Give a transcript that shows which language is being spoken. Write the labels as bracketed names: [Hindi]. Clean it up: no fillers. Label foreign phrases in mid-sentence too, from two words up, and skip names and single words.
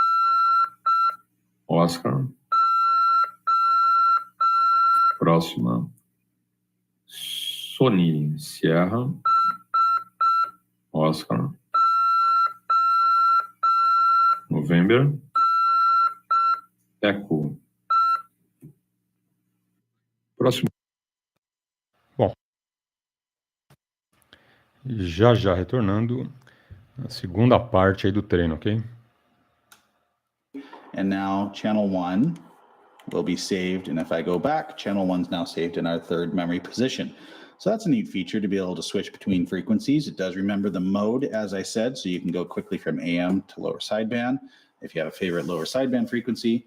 [Portuguese] Oscar, próxima, Sony, Sierra, Oscar, November, Echo. Próximo. Bom, já retornando a segunda parte aí do treino, ok? [English] And now channel 1 will be saved, and if I go back, channel 1 is now saved in our third memory position. So that's a neat feature to be able to switch between frequencies. It does remember the mode, as I said, so you can go quickly from AM to lower sideband if you have a favorite lower sideband frequency.